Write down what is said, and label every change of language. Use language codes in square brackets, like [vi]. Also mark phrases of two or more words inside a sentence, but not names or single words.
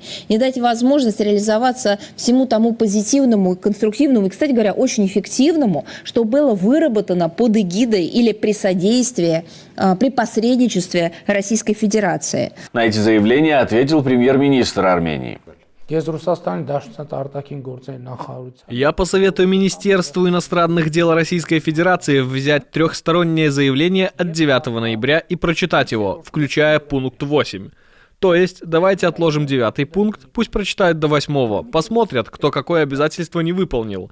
[ru] Не дать возможность реализоваться всему тому позитивному, конструктивному и, кстати говоря, очень эффективному, что было выработано под эгидой или при содействии, при посредничестве Российской Федерации. На эти заявления ответил премьер-министр Армении. [hy] Ես Ռուսաստանի Դաշնության արտաքին գործերի նախարարության [ru] Я посоветую Министерству иностранных дел Российской Федерации взять трехстороннее заявление от 9 ноября и прочитать его, включая пункт 8. То есть, давайте отложим 9-й пункт, пусть прочитают до 8-го, посмотрят, кто какое обязательство не выполнил.